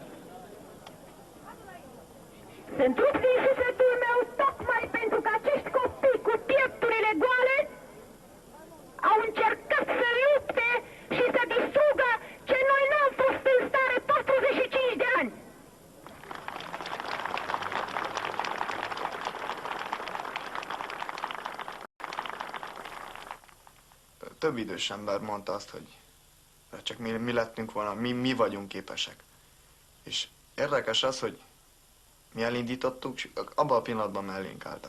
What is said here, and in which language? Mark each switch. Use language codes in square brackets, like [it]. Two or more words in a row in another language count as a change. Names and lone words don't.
[ro] Sunt rupți din sufletul meu tocmai pentru că acești copii cu piepturile goale au încercat să lupte și să distrugă ce noi n-am fost în stare 45 de ani. [hu] Több idős ember mondta azt, hogy csak mi lettünk volna, mi vagyunk képesek. És érdekes az, hogy mi elindítottuk, és abban a pillanatban mellénk álltak.